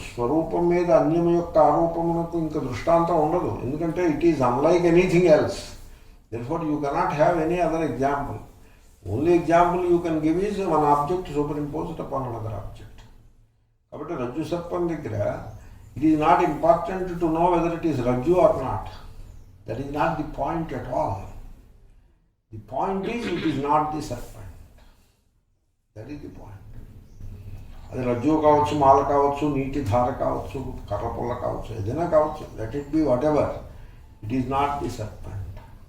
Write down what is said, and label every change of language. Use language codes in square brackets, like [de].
[te] స్వరూపం మీద అన్యం యొక్క ఆరోపమునకు ఇంకా దృష్టాంతం ఉండదు, ఎందుకంటే [en] It is unlike anything else. Therefore you cannot have any other example. Only example you can give is one object superimposed upon another object. [te] కాబట్టి రజ్జు సర్పం దగ్గర [en] It is not important to know whether it is రజ్జు or not. That is not the point at all. The point is it is not the serpent. That is the point. [te] అది రజ్జు కావచ్చు, మాల కావచ్చు, నీటి ధార కావచ్చు, కర్రపుల్ల కావచ్చు, ఏదైనా కావచ్చు, [en] Let it be whatever, it is not the serpent.